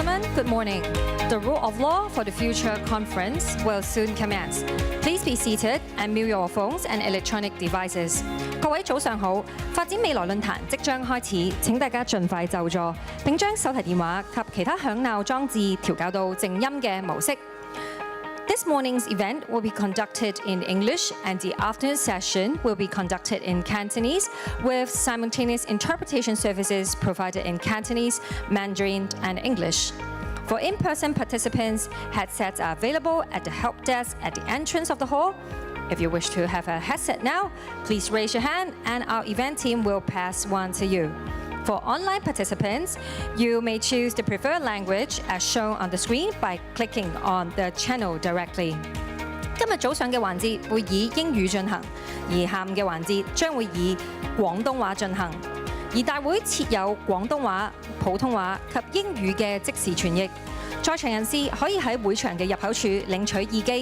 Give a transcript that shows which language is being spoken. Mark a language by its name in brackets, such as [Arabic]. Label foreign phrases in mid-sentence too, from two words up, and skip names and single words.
[English] Good morning. The Rule of Law for the Future conference will soon commence. Please be seated and mute your phones and electronic devices. [Cantonese] 各位早上好，發展未來論壇即將開始，請大家盡快就座，並將手提電話及其他響鬧裝置調校到靜音嘅模式。 [English] This morning's event will be conducted in English and the afternoon session will be conducted in Cantonese with simultaneous interpretation services provided in Cantonese, Mandarin and English. For in-person participants, headsets are available at the help desk at the entrance of the hall. If you wish to have a headset now, please raise your hand and our event team will pass one to you. For online participants, you may choose the preferred language as shown on the screen by clicking on the channel directly. [Cantonese] 今日早上嘅環節會以英語進行，而下午嘅環節將會以廣東話進行。而大會設有廣東話、普通話及英語嘅即時傳譯。在場人士可以喺會場嘅入口處領取耳機。